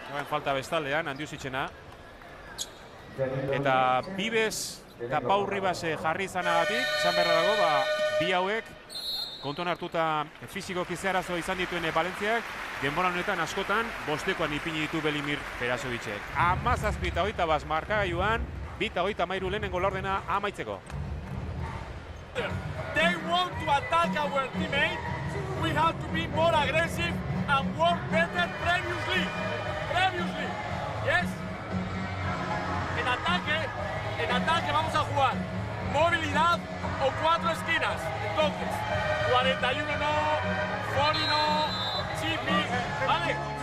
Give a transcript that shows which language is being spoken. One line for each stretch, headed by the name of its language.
Basque: Joan falta bestaldean, Andiuzitzena. Eta Vives eta Pau Ribas jarri izanagatik, esan beharra dago, bi hauek kontuan hartuta fizikoki arazo izan dituen Valentziak, denbora honetan askotan bostekoan ipini ditu Belimir Perazovicek. 17 eta 21 markagailuan, 2 eta 33 lehenengo laurdena amaitzeko.
English: They want to attack our teammate. We have to be more aggressive and work better previously. Yes.
Spanish: En ataque vamos a jugar movilidad o 4 esquinas. Entonces, 41 no, 40 no,
English: chip in,
Spanish: ¿vale?